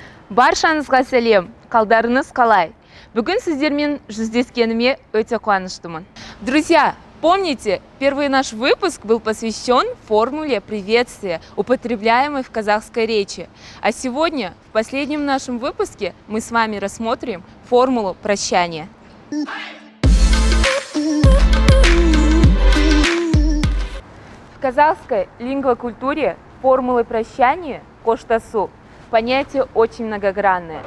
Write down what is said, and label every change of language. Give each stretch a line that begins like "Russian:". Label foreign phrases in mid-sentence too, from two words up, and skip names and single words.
Kazakh: Баршаңызға сәлем, қалдарыңыз қалай? Бүгін сіздермен жүздескеніме өте қуаныштымын.
Russian: Друзья, помните, первый наш выпуск был посвящен формуле приветствия, употребляемой в казахской речи. А сегодня, в последнем нашем выпуске, мы с вами рассмотрим формулу прощания. В казахской лингвокультуре формулы прощания коштасу понятие очень многогранное.